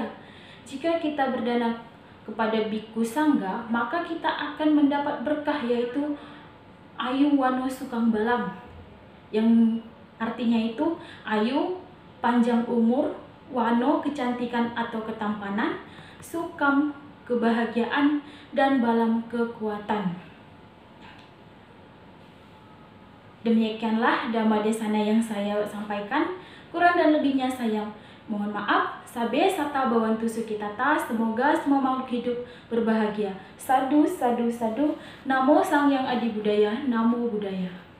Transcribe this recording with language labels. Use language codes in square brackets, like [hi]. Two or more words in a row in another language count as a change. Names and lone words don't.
[id] Jika kita berdana kepada bhikkhu sangga, maka kita akan mendapat berkah yaitu [pi] ayu wano sukang balam, [id] yang artinya itu ayu, panjang umur, wano, kecantikan atau ketampanan, sukam, kebahagiaan, dan balam, kekuatan. Demikianlah Dhamma Desana yang saya sampaikan. Kurang dan lebihnya saya mohon maaf. [pi] Sabe sata bawantu sukitata. [id] Semoga semua makhluk hidup berbahagia. [pi] Sadu, sadu, sadu. Namo Sang Yang Adi Budaya. Namo Buddhaya.